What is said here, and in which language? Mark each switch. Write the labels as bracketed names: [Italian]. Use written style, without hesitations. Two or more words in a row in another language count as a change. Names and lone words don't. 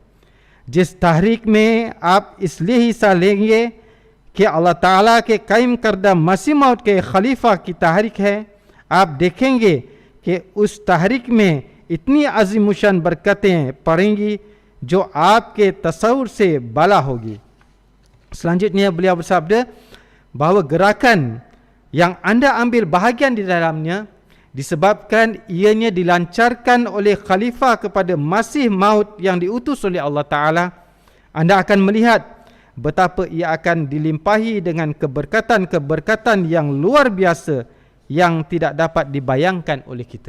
[Urdu] جس تحریک میں آپ اس لیے حصہ لیں گے کہ اللہ تعالیٰ کے قائم کردہ مسیح موعود کے خلیفہ کی تحریک ہے، آپ دیکھیں گے کہ اس تحریک میں اتنی عظیم الشان برکتیں پڑیں گی جو آپ کے تصور سے بالا ہوگی. [Malay] Selanjutnya beliau bersabda bahawa gerakan yang anda ambil bahagian di dalamnya disebabkan ianya dilancarkan oleh khalifah kepada Masih Maud yang diutus oleh Allah Ta'ala, anda akan melihat betapa ia akan dilimpahi dengan keberkatan-keberkatan yang luar biasa yang tidak dapat dibayangkan oleh kita.